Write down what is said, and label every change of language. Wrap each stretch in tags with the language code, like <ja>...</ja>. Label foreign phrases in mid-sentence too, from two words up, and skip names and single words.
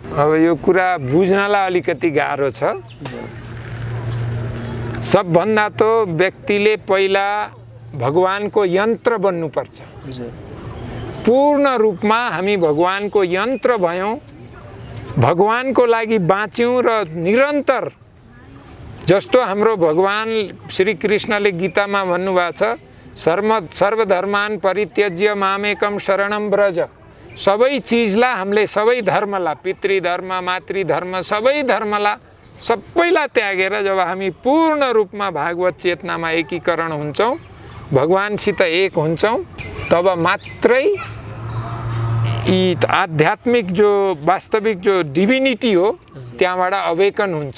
<ne>अब यो कुरा बुझ्नलाई अलिकति गाह्रो छ। सबभन्दा त व्यक्तिले पहिला भगवानको यन्त्र बन्नुपर्छ। पूर्ण रूपमा हामी भगवानको यन्त्र भयौँ, भगवानको लागि बाँच्यौँ र निरन्तर, जस्तो हाम्रो भगवान श्री कृष्णले गीतामा भन्नुभएको छ,</ne> <sa>सर्वधर्मान परित्यज्य मामेकम शरणम व्रज।</sa> <ne>सबै चिजलाई हामीले, सबै धर्मलाई, पितृधर्म मातृधर्म सबै धर्मलाई सबैलाई त्यागेर जब हामी पूर्ण रूपमा भागवत चेतनामा एकीकरण हुन्छौँ, भगवानसित एक हुन्छौँ, तब मात्रै यी आध्यात्मिक जो वास्तविक जो डिभिनिटी हो त्यहाँबाट अवेकन हुन्छ।</ne>